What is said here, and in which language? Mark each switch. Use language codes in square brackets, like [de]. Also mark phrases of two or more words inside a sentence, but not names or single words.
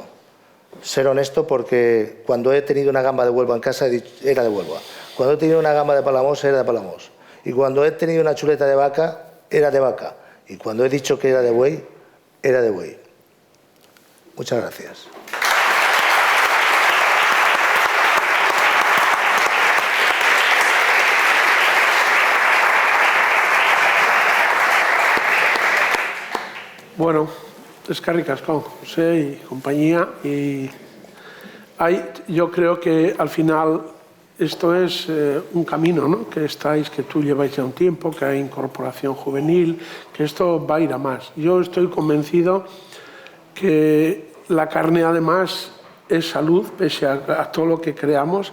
[es] Ser honesto porque cuando he tenido una gamba de Huelva en casa era de Huelva. Cuando he tenido una gamba de Palamós era de Palamós. Y cuando he tenido una chuleta de vaca, era de vaca. Y cuando he dicho que era de buey, era de buey. Muchas gracias. [eu] Bueno, eskerrik asko, [es] José y compañía. Y yo creo que al final esto es un camino, ¿no? Que tú lleváis ya un tiempo, que hay incorporación juvenil, que esto va a ir a más. Yo estoy convencido que la carne además es salud, pese a todo lo que creamos.